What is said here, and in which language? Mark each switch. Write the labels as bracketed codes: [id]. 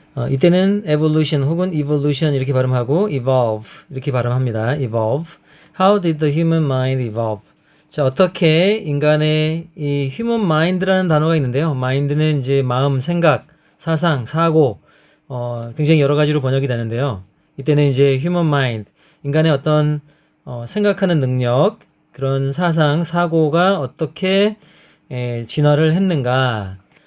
[ko] 이때는 evolution 혹은 evolution 이렇게 발음하고 evolve 이렇게 발음합니다. [en] evolve. How did the human mind evolve? [ko] 자, 어떻게 인간의 이 human mind라는 단어가 있는데요. mind는 이제 마음, 생각, 사상, 사고, 굉장히 여러 가지로 번역이 되는데요. 이때는 이제 human mind, 인간의 어떤 생각하는 능력, 그런 사상, 사고가 어떻게 진화를 했는가.